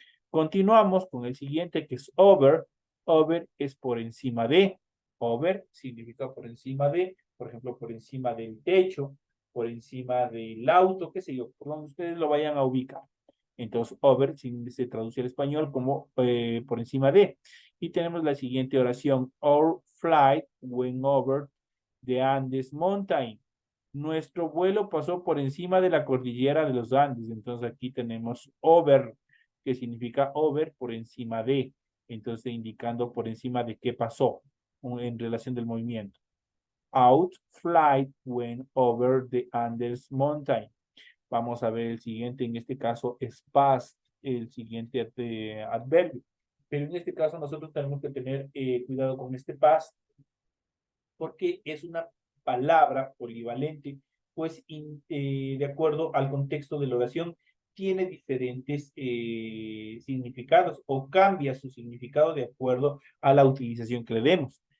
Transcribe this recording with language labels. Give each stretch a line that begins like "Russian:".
Spanish: Continuamos con el siguiente que es over. Over es por encima de. Over significa por encima de, por ejemplo, por encima del techo, por encima del auto, qué sé yo, por donde ustedes lo vayan a ubicar. Entonces, over se traduce al español como por encima de. Y tenemos la siguiente oración.
English: Our flight went over the Andes Mountain.
Spanish: Nuestro vuelo pasó por encima de la cordillera de los Andes. Entonces, aquí tenemos over, que significa over, por encima de. Entonces, indicando por encima de qué pasó en relación del movimiento.
English: Out flight went over the Andes Mountain.
Spanish: Vamos a ver el siguiente, en este caso es past, el siguiente adverbio. Pero en este caso nosotros tenemos que tener cuidado con este past, porque es una palabra polivalente, pues de acuerdo al contexto de la oración, tiene diferentes significados o cambia su significado de acuerdo a la utilización que le demos.